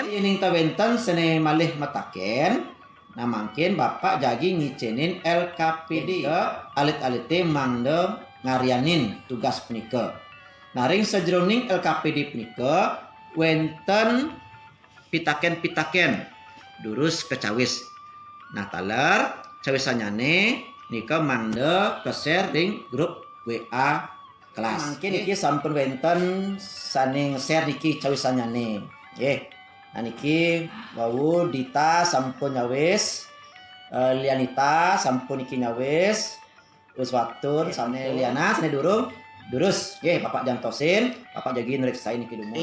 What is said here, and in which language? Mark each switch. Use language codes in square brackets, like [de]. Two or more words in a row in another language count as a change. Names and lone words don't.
[ban] Ining ta wenten sene malih metaken. Nah mangkin Bapak jagi ngicenin LKPD ke alit-alite mangde ngarianin tugas punika. Nah ring sajroning LKPD punika wenten pitaken-pitaken durus kecawis. Nah taler cawisanyane nika mangde ke-share ring grup WA kelas. Mungkin iki sampun wenten saning share niki cawisanyane. Nggih. Nah niki wau Dita sampun nyawis, Lianita sampun iki nyawis. Wis watur sane Liana sane durung. Durus, nggih Bapak jantosin, Bapak jagi nreksain niki dumun.